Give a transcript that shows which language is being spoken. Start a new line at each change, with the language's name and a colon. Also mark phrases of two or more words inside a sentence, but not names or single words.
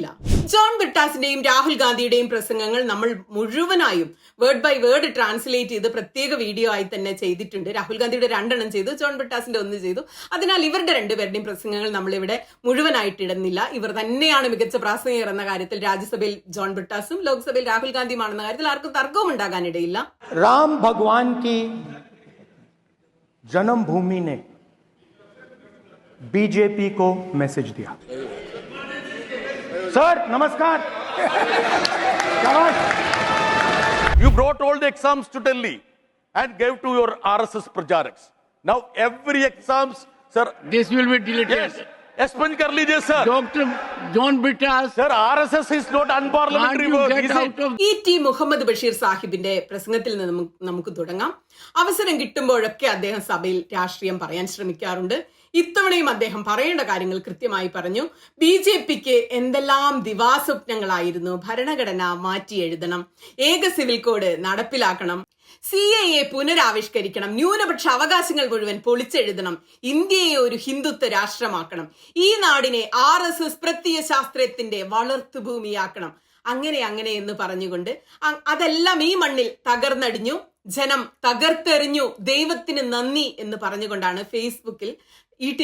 Malayalam: ജോൺ ബ്രിട്ടാസിന്റെയും രാഹുൽ ഗാന്ധിയുടെയും പ്രസംഗങ്ങൾ നമ്മൾ മുഴുവനായും
English: word by word
Malayalam: ട്രാൻസ്ലേറ്റ് ചെയ്ത് പ്രത്യേക വീഡിയോ ആയി തന്നെ ചെയ്തിട്ടുണ്ട്. രാഹുൽ ഗാന്ധിയുടെ 2 എണ്ണം ചെയ്തു, ജോൺ ബ്രിട്ടാസിന്റെ 1 ചെയ്തു. അതിനാൽ ഇവരുടെ 2 പേരുടെയും പ്രസംഗങ്ങൾ നമ്മളിവിടെ മുഴുവനായിട്ട് ഇടുന്നില്ല. ഇവർ തന്നെയാണ് മികച്ച പ്രാസംഗികർ എന്ന കാര്യത്തിൽ രാജ്യസഭയിൽ ജോൺ ബ്രിട്ടാസും ലോക്സഭയിൽ രാഹുൽ ഗാന്ധിയുമാണെന്ന കാര്യത്തിൽ ആർക്കും തർക്കവും ഉണ്ടാകാനിടയില്ല.
Hindi: राम भगवान की जन्मभूमि ने बीजेपी को मैसेज दिया. सर नमस्कार.
English: You brought all the exams to Delhi and gave to your RSS Prajaraks. Now every exams, sir. This will be deleted. Yes. Expunge
Hindi: कर लीजिए
English: sir. Dr. John Brittas. Sir, RSS is not unparliamentary work. Is it? E.T.
Malayalam: മുഹമ്മദ് ബഷീർ സാഹിബിന്റെ പ്രസംഗത്തിൽ നിന്ന് നമുക്ക് തുടങ്ങാം. അവസരം കിട്ടുമ്പോഴൊക്കെ അദ്ദേഹം സഭയിൽ രാഷ്ട്രീയം പറയാൻ ശ്രമിക്കാറുണ്ട്. ഇത്തവണയും അദ്ദേഹം പറയേണ്ട കാര്യങ്ങൾ കൃത്യമായി പറഞ്ഞു. BJPക്ക് എന്തെല്ലാം ദിവാസ്വപ്നങ്ങളായിരുന്നു. ഭരണഘടന മാറ്റി എഴുതണം, ഏക
English: civil code
Malayalam: നടപ്പിലാക്കണം, CAA പുനരാവിഷ്കരിക്കണം, ന്യൂനപക്ഷ അവകാശങ്ങൾ മുഴുവൻ പൊളിച്ചെഴുതണം, ഇന്ത്യയെ ഒരു ഹിന്ദുത്വ രാഷ്ട്രമാക്കണം, ഈ നാടിനെ RSS പ്രത്യയശാസ്ത്രത്തിന്റെ വളർത്തുഭൂമിയാക്കണം, അങ്ങനെ എന്ന് പറഞ്ഞുകൊണ്ട് അതെല്ലാം ഈ മണ്ണിൽ തകർന്നടിഞ്ഞു, ജനം തകർത്തെറിഞ്ഞു, ദൈവത്തിന് നന്ദി എന്ന് പറഞ്ഞുകൊണ്ടാണ് ഫേസ്ബുക്കിൽ E.T.